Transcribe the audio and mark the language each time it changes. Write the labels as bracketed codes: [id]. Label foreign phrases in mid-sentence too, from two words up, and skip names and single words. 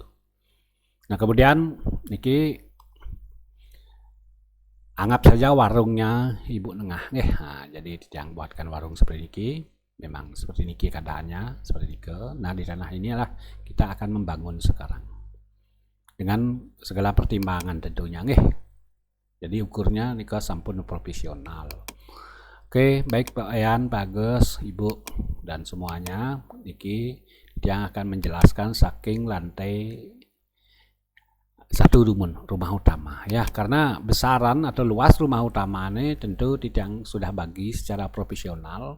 [id] Nah, kemudian niki anggap saja warungnya Ibu Nengah nggih. Nah, jadi yang buatkan warung seperti niki. Memang seperti niki keadaannya, seperti niki. Nah, di tanah inilah kita akan membangun sekarang. Dengan segala pertimbangan tentunya nggih. Jadi ukurnya [ban] niki sampun [id] profesional. Oke, baik Pak Wayan, Pak Agus, Ibu dan semuanya. Niki yang akan menjelaskan saking lantai 1 rumah utama ya, karena besaran atau luas rumah utama ini tentu tidak sudah bagi secara profesional.